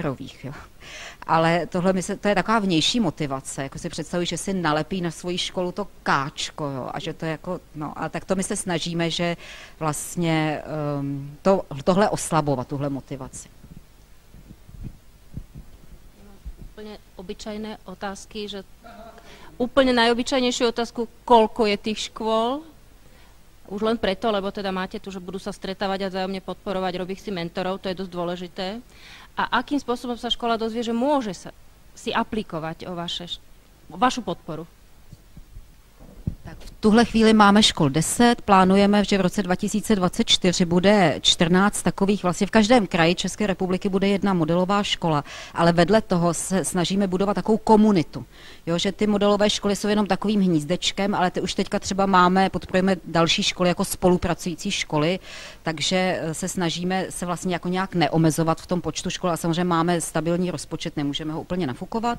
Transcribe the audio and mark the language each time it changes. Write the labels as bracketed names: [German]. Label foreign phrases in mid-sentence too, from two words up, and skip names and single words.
[Czech] Jo. Ale to je taková vnější motivace, jako si představuji, že si nalepí na svoji školu to káčko, jo, a že to je jako, no a tak to my se snažíme, že vlastně tohle oslabovat, tuhle motivaci. [Slovak] Úplne obyčajné otázky, že úplne najobyčajnejšiu otázku, koľko je tých škôl? Už len preto, lebo teda máte tu, že budú sa stretávať a vzájomne podporovať, robiť si mentorov, to je dosť dôležité. A akým spôsobom sa škola dozvie, že môže sa si aplikovať o vašu podporu? [Czech] Tak v tuhle chvíli máme škol 10, plánujeme, že v roce 2024 bude 14 takových, vlastně v každém kraji České republiky bude jedna modelová škola, ale vedle toho se snažíme budovat takovou komunitu. Jo, že ty modelové školy jsou jenom takovým hnízdečkem, ale ty už teďka třeba podporujeme další školy jako spolupracující školy, takže se snažíme se vlastně jako nějak neomezovat v tom počtu škol a samozřejmě máme stabilní rozpočet, nemůžeme ho úplně nafukovat.